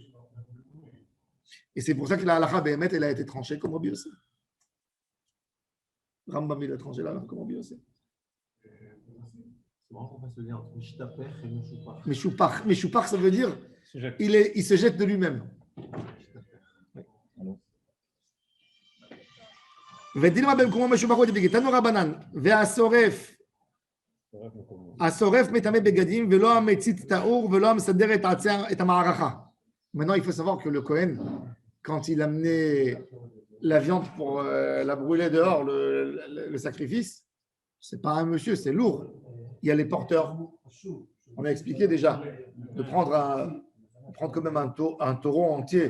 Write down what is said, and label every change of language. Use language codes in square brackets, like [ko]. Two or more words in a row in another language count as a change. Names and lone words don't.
[fr] Et c'est pour ça que la halakha Behemet, elle a été tranchée comme Rabbi Yossé. Rambam, il a tranché là comme Rabbi Yossé. C'est marrant qu'on fasse le lien entre Mishtapech et Meshupach. Meshupach, ça veut dire il se jette de lui-même. [arc] ודילמה במקומו משובח ודבליגי. [he] תנו רבנן, והשורף מטמא בגדים ולא המצית טהור ולא המסדר את המערכה. [fr] Maintenant, il faut savoir que le Kohen, quand il amenait la viande pour la brûler dehors, le sacrifice, c'est pas un monsieur, c'est lourd. Il y a les porteurs. On a expliqué déjà de prendre quand même un taureau entier.